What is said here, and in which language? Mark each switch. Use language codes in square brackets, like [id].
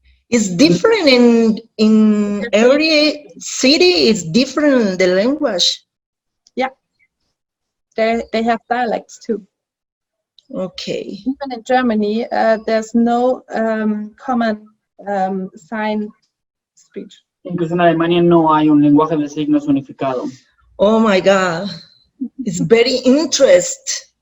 [en] It's different in every city. It's different the language. They have dialects too. Okay. Even in Germany, there's no common sign speech. [es] Incluso en Alemania no hay un lenguaje de signos unificado. [en] Oh my God, it's very interesting.